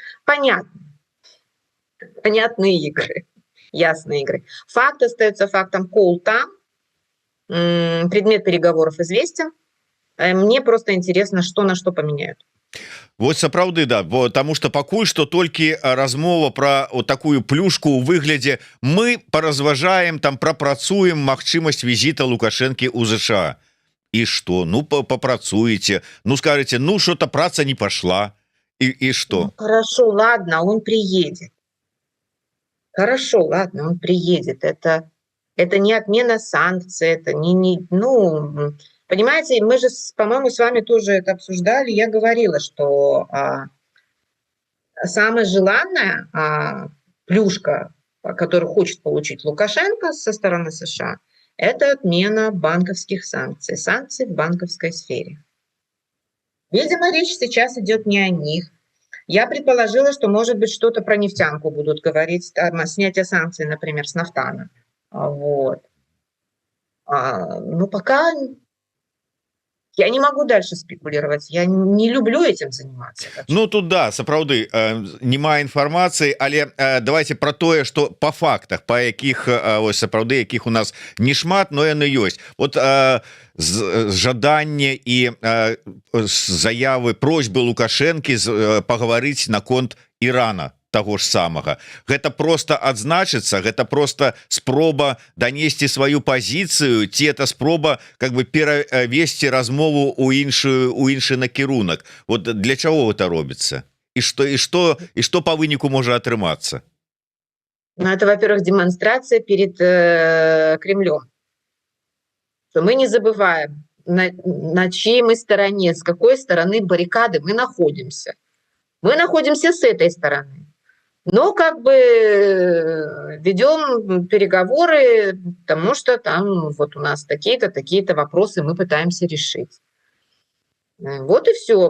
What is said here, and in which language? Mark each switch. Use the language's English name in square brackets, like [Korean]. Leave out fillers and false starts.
[Russian] Понятно, понятные игры, ясные игры. Факт остается фактом, кол там. Предмет переговоров известен. Мне просто интересно, что на что поменяют. [Belarusian] Вот сапраўды, да, бо таму што пакуль што толькі размова пра вот такую плюшку ў выглядзе мы паразважаем, там прапрацуем магчымасць візіта Лукашэнкі ў ЗША. І што? Ну папрацуеце, ну скажаце, [Russian] ну что-то [Belarusian] праца [Russian] не пошла. И что? Ну, хорошо, ладно, он приедет. Хорошо, ладно, он приедет. Это не отмена санкций, это ну, понимаете, мы же, по-моему, с вами тоже это обсуждали. Я говорила, что самая желанная плюшка, которую хочет получить Лукашенко со стороны США, это отмена банковских санкций, санкций в банковской сфере. Видимо, речь сейчас идет не о них. Я предположила, что, может быть, что-то про нефтянку будут говорить, там, снятие санкций, например, с нафтана. Вот. Ну, пока Я не могу дальше спекулировать. Я не люблю этим заниматься. [Belarusian] Ну тут да, сапраўды няма інфармацыі, але [Russian] давайте про [Belarusian] тое, что по фактах, по якіх ось сапраўды якіх у нас не шмат, но яны ёсць. Вот жаданне і заявы, просьбы Лукашэнкі пагаварыць наконт Ірана того ж самага. Гэта просто адзначыцца, гэта просто спроба данесці сваю пазіцыю, ці [Russian] это спроба как бы [Belarusian] перавесці размову у іншы накірунак. Вот для чаго гэта робіцца? І што па выніку можа атрымацца? [Russian] Ну, это, во-первых, демонстрация перед Кремлем. Что мы не забываем, на чьей мы стороне, с какой стороны баррикады мы находимся. Мы находимся с этой стороны. Но как бы ведем переговоры, потому что там вот у нас такие-то, такие-то вопросы мы пытаемся решить. Вот и все.